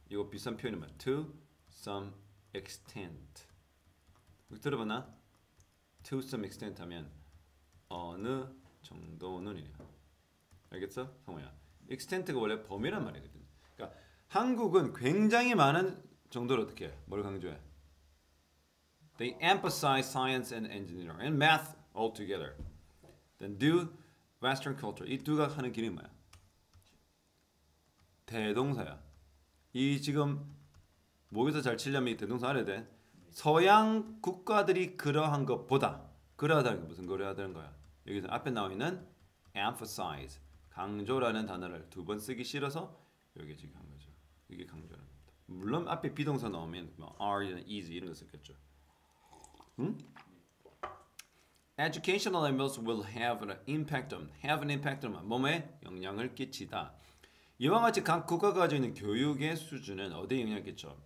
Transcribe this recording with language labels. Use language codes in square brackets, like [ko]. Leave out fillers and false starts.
[ko] 이거 비슷한 표현이면 [en] to some extent. [ko] 들어봤나? [en] To some extent [ko] 하면 어느 정도는 이래. 알겠어? 성호야. extent가 원래 범위란 말이거든. 그러니까 한국은 굉장히 많은 정도로 어떻게 해? 뭘 강조해? [en] They emphasize science and engineering and math all together. Then do Western culture. [ko] 이 두가 하는 기능이 뭐야? 대동사야. 이 지금 모의고사 잘 치려면 이 대동사 알아야 돼. 서양 국가들이 그러한 것보다 그러하다는 게 무슨 그러하다는 거야? 여기서 앞에 나와 있는 emphasize 강조라는 단어를 두 번 쓰기 싫어서 여기 지금 한 거죠. 이게 강조라는 겁니다. 물론 앞에 비동사 나오면 are, is 이런 거 썼겠죠. 응? [en] Educational levels will have an impact on [ko] 몸에 영향을 끼치다. 이와 같이 각 국가가 가지고 있는 교육의 수준은 어디에 영향을 끼쳐?